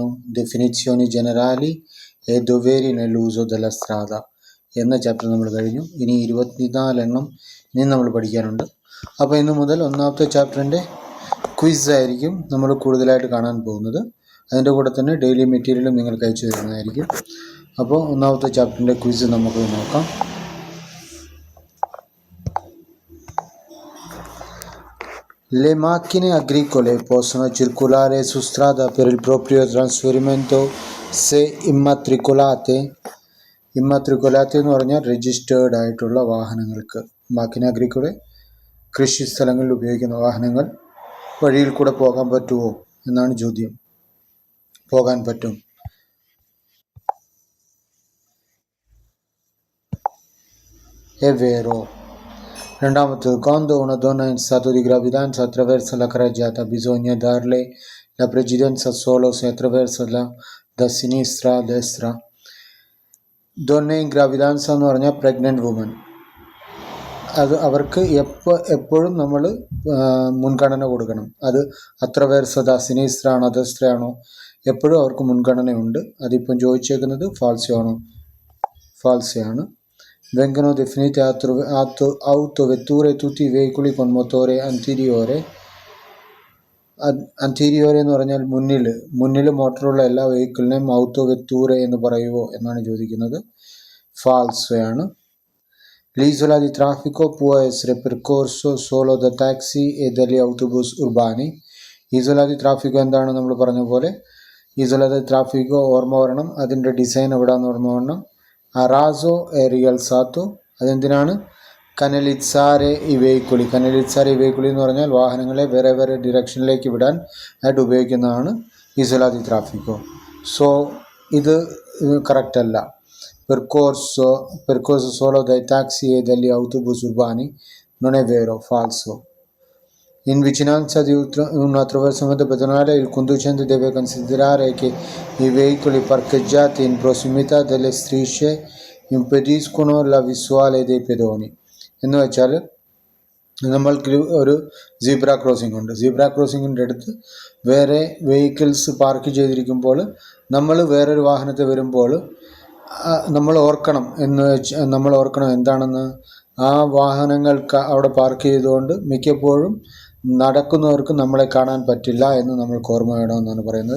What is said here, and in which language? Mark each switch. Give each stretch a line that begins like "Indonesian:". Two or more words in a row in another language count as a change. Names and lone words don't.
Malayalam: ഡെഫിനിസിയോണി ജനറാലി എ ദൊവേരി നെല്ലൂസോ ദെല സ്ട്രാദ എന്ന ചാപ്റ്റർ നമ്മൾ കഴിഞ്ഞു. ഇനി 24 എണ്ണം ഇനി നമ്മൾ പഠിക്കാനുണ്ട്. അപ്പോൾ ഇന്ന് മുതൽ ഒന്നാമത്തെ
English: chapter quiz
Malayalam: ആയിരിക്കും നമ്മൾ കൂടുതലായിട്ട് കാണാൻ പോകുന്നത്. അതിൻ്റെ കൂടെ തന്നെ
English: daily material
Malayalam: നിങ്ങൾക്ക് അയച്ചു തരുന്നതായിരിക്കും. അപ്പോൾ ഒന്നാമത്തെ
English: chapter quiz
Malayalam: നമുക്ക് നോക്കാം.
Italian: Le macchine agricole possono circolare su strada per il proprio trasferimento se immatricolate.
Malayalam: ഇമ്മാട്രിക്കുലാത്തെ എന്ന് പറഞ്ഞാൽ രജിസ്റ്റേർഡ് ആയിട്ടുള്ള വാഹനങ്ങൾക്ക്.
Italian: macchina agricole
Malayalam: കൃഷി സ്ഥലങ്ങളിൽ ഉപയോഗിക്കുന്ന വാഹനങ്ങൾ വഴിയിൽ കൂടെ പോകാൻ പറ്റുമോ എന്നാണ് ചോദ്യം. പോകാൻ പറ്റും.
Italian: È vero. രണ്ടാമത്തത്, quando una donna in stato di gravidanza attraversa la carreggiata bisogna darle la precedenza solo se attraversa da sinistra a destra. Donna in gravidanza
Malayalam: എന്ന് പറഞ്ഞാൽ
English: pregnant woman.
Malayalam: അത് അവർക്ക് എപ്പോഴും നമ്മൾ മുൻഗണന കൊടുക്കണം. അത്
Italian: attraversa da sinistra
Malayalam: ആണോ destra ആണോ, എപ്പോഴും അവർക്ക് മുൻഗണനയുണ്ട്. അതിപ്പം ചോദിച്ചേക്കുന്നത് ഫാൾസിയാണ്.
Italian: Vengono definite autovetture tutti i veicoli con motore anteriore.
Malayalam: Anteriore എന്ന് പറഞ്ഞാൽ മുന്നിൽ മോട്ടറുള്ള എല്ലാ വെഹിക്കിളിനെയും ഔട്ടോവെത്തൂറെ എന്ന് പറയുമോ എന്നാണ് ചോദിക്കുന്നത്. ഫാൾസയാണ്.
Italian: L'isola di traffico può essere percorso solo da taxi e dagli autobus urbani. Isola di traffico
Malayalam: എന്താണ് നമ്മൾ പറഞ്ഞ പോലെ.
Italian: Isola di traffico
Malayalam: ഓർമ്മ വരണം, അതിൻ്റെ ഡിസൈൻ എവിടെയാണെന്ന് ഓർമ്മ വരണം.
Italian: a raso e rialzato, അതെന്തിനാണ്? canalizzare i veicoli. canalizzare i veicoli
Malayalam: എന്ന് പറഞ്ഞാൽ വാഹനങ്ങളെ വേറെ വേറെ ഡിറക്ഷനിലേക്ക് വിടാൻ ആയിട്ട് ഉപയോഗിക്കുന്നതാണ്
Italian: isola di traffico.
Malayalam: സോ ഇത് കറക്റ്റ് അല്ല.
Italian: percorso solo dai taxi e dagli autobus urbani non è vero, falso. In vicinanza di un attraversamento pedonale il conducente deve considerare che i veicoli parcheggiati in prossimità delle strisce impediscono la visuale dei pedoni.
Malayalam: എന്ന് വെച്ചാൽ നമ്മൾക്ക് ഒരു
English: zebra crossing
Malayalam: ഉണ്ട്.
English: zebra crossing
Malayalam: അടുത്ത് വേറെ
English: vehicles park
Malayalam: ചെയ്തിരിക്കുമ്പോൾ നമ്മൾ വേറൊരു വാഹനത്തിൽ വരുമ്പോൾ നമ്മൾ ഓർക്കണം എന്താണെന്ന്. ആ വാഹനങ്ങൾക്ക് അവിടെ പാർക്ക് ചെയ്തുകൊണ്ട് മിക്കപ്പോഴും നടക്കുന്നവർക്ക് നമ്മളെ കാണാൻ പറ്റില്ല എന്ന് നമ്മൾക്ക് ഓർമ്മ വേണമെന്നാണ് പറയുന്നത്.